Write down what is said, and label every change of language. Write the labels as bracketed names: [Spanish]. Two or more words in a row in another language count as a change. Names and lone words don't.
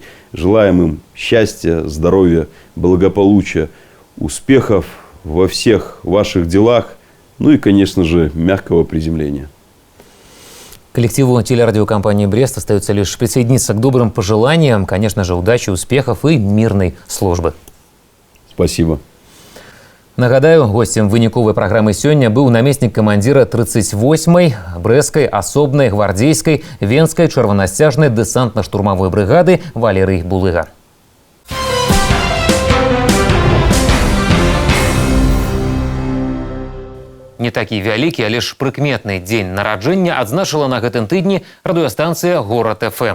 [Russian] Желаем им счастья, здоровья, благополучия, успехов во всех ваших делах, ну и, конечно же, мягкого приземления. Коллективу телерадиокомпании «Брест» остается лишь присоединиться к добрым пожеланиям, конечно же, удачи, успехов и мирной службы. Спасибо. [Belarusian] Нагадаю, гостем выніковай праграмы сёння быў намеснік камандзіра 38-й брэсцкай асобнай гвардзейскай венскай чырванасцяжнай дэсантна-штурмавой брыгады Валерый Булыга. Не такі вялікі, але ж прыкметны дзень нараджэння адзначыла на гэтым тыдні радыёстанцыя «Горад ФМ».